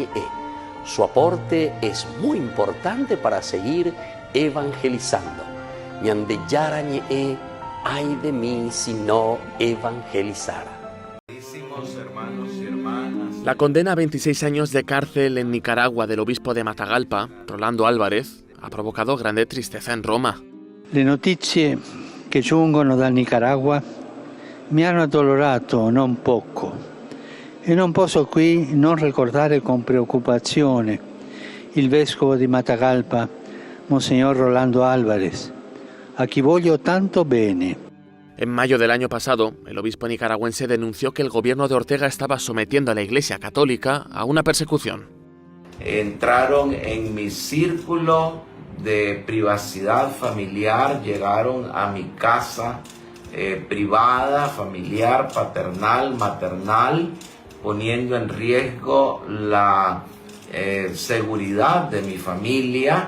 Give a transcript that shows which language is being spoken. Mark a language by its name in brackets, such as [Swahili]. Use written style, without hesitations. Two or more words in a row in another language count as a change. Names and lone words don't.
[Spanish] Su aporte es muy importante para seguir evangelizando. [Guarani] Ñande Yarañe, [Spanish] ay de mí si no evangelizara. Hermanos y hermanas, La condena a 26 años de cárcel en Nicaragua del obispo de Matagalpa, Rolando Álvarez, ha provocado grande tristeza en Roma. [Italian] Le notizie che giungono dal Nicaragua mi hanno addolorato non poco. E non posso qui non ricordare con preoccupazione il vescovo di Matagalpa, Monseñor Rolando Álvarez, a chi voglio tanto bene. [Spanish] En mayo del año pasado, el obispo nicaragüense denunció que el gobierno de Ortega estaba sometiendo a la Iglesia Católica a una persecución. entraron en mi círculo de privacidad familiar, llegaron a mi casa privada, familiar, paternal, maternal, poniendo en riesgo la seguridad de mi familia.